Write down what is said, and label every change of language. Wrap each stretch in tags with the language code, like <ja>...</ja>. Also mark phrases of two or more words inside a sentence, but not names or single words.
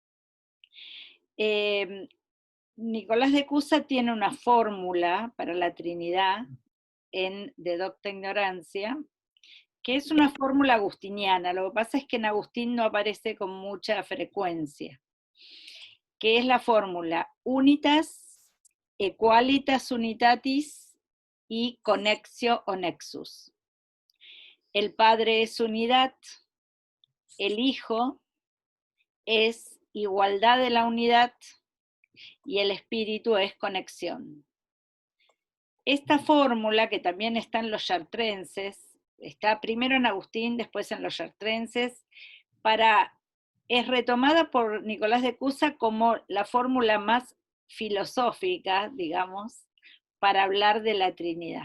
<es>Nicolás de Cusa tiene una fórmula para la Trinidad en De Docta Ignorancia, que es una fórmula agustiniana. Lo que pasa es que en Agustín no aparece con mucha frecuencia, que es la fórmula</es> <la>unitas, equalitas unitatis</la> <es>y connexio o nexus. El Padre es unidad, el Hijo es igualdad de la unidad y el Espíritu es conexión. Esta fórmula, que también está en los chartrenses, está primero en Agustín, después en los chartrenses, es retomada por Nicolás de Cusa como la fórmula más filosófica, digamos, para hablar de la Trinidad.</es>